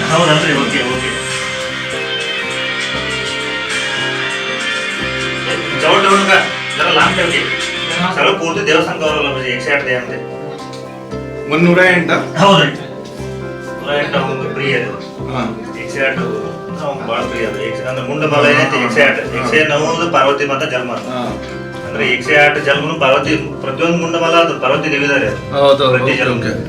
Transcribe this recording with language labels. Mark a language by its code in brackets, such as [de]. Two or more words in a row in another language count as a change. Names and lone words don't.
[kn] ಹೌದಲ್ರಿ? [en] okay okay. [mr] जवळ ठेवू नका, जरा लांब ठेव की. सगळं पूर्ण देवस्थान गौरवलं म्हणजे 108 देवांमध्ये. 108 [kn] ಹೌದ್ರಿ. 108 ಅವ್ನಿಗೆ ಪ್ರಿಯ ಅದು. 108 ಅವ್ನು ಭಾಳ ಪ್ರಿಯ ಅದು. ಅಂದ್ರೆ ಮುಂಡಬಲ ಏನೈತಿ 108. 109 ಪಾರ್ವತಿ ಮಾತಾ ಜನ್ಮ. ಅಂದ್ರೆ 108 ಜನ್ಮನು ಪಾರ್ವತಿ, ಪ್ರತಿಯೊಂದು ಮುಂಡಬಲ ಅದು ಪಾರ್ವತಿ ದೇವಿದಾರೆ. ಹೌದು. ಪ್ರತಿ ಜನ್ಮ.